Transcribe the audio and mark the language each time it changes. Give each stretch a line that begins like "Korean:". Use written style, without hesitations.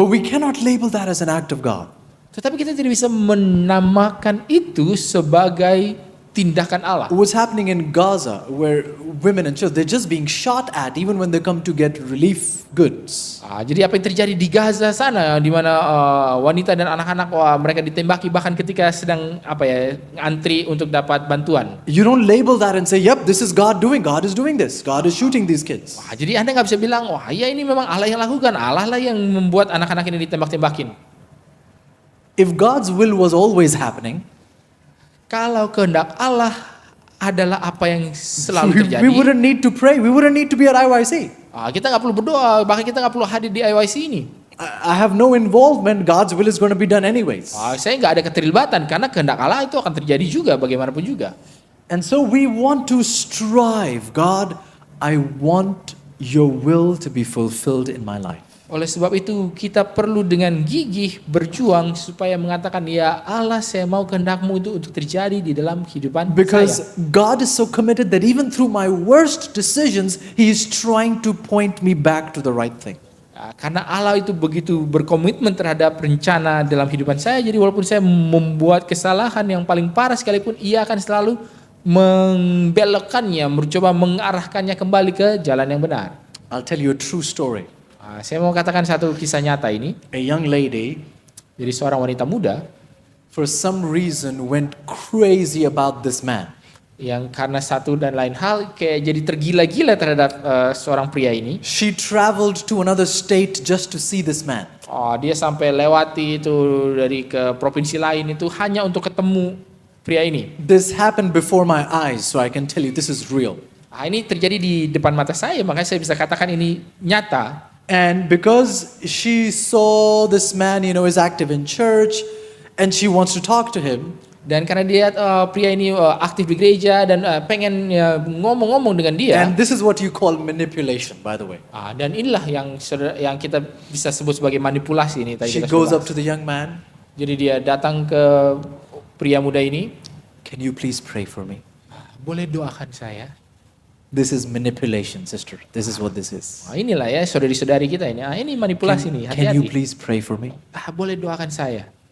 English: but we cannot label that as an act of God.
Indonesian: Tetapi kita tidak bisa menamakan itu sebagai tindakan Allah.
English: What's happening in Gaza, where women and children, they're just being shot at even when they come to get relief goods.
Indonesian: Jadi apa yang terjadi di Gaza sana, di mana wanita dan anak-anak mereka ditembaki bahkan ketika sedang antri untuk dapat bantuan.
English: You don't label that and say, yep, this is God doing. God is doing this. God is shooting these kids.
Indonesian: Jadi Anda nggak bisa bilang, wah ya ini memang Allah yang lakukan, Allah lah yang membuat anak-anak ini ditembak-tembakin.
English: If God's will was always happening,
Indonesian: Kalau kehendak Allah adalah apa yang
English: we
Indonesian: selalu terjadi,
English: wouldn't need to pray. We wouldn't need to be at IYC.
Indonesian: kita nggak perlu berdoa, bahkan kita nggak perlu hadir di IYC ini.
English: I have no involvement. God's will is going to be done anyways.
Indonesian: Saya nggak ada keterlibatan karena kehendak Allah itu akan terjadi juga bagaimanapun juga.
English: And so we want to strive. God, I want your will to be fulfilled in my life.
Indonesian: Oleh sebab itu kita perlu dengan gigih berjuang supaya mengatakan ya Allah saya mau kehendak-Mu itu untuk terjadi di dalam kehidupan
English: Because
Indonesian: saya.
English: God is so committed that even through my worst decisions, He is trying to point me back to the right thing.
Indonesian: Karena Allah itu begitu berkomitmen terhadap rencana dalam kehidupan saya, jadi walaupun saya membuat kesalahan yang paling parah sekalipun, Ia akan selalu membelokkannya, mencoba mengarahkannya kembali ke jalan yang benar.
English: I'll tell you a true story.
Indonesian: Saya mau katakan satu kisah nyata ini.
English: A young lady,
Indonesian: Jadi seorang wanita muda
English: for some reason, went crazy about this man.
Indonesian: yang karena satu dan lain hal kayak jadi tergila-gila terhadap seorang pria ini.
English: She traveled to another state just to see this man.
Indonesian: Dia sampai lewati itu dari ke provinsi lain itu hanya untuk ketemu pria ini.
English: This happened before my eyes, so I can tell you this is real.
Indonesian: Ini terjadi di depan mata saya, makanya saya bisa katakan ini nyata.
English: And because she saw this man, is active in church, and she wants to talk to him,
Indonesian: Dan karena dia pria ini aktif di gereja dan pengen ngomong-ngomong dengan dia.
English: and this is what you call manipulation, by the way.
Indonesian: Dan inilah yang kita bisa sebut sebagai manipulasi ini tadi
English: She
Indonesian: kita
English: goes
Indonesian: sudah
English: up to the young man,
Indonesian: bahas. Jadi dia datang ke pria muda ini.
English: can you please pray for me?
Indonesian: Boleh doakan saya?
English: This is manipulation, sister. This is what this is.
Indonesian: Inilah ya saudari-saudari kita ini. Ini manipulasi nih,
English: Can you
Indonesian: hati-hati.
English: please pray for me?
Indonesian: Boleh doakan saya.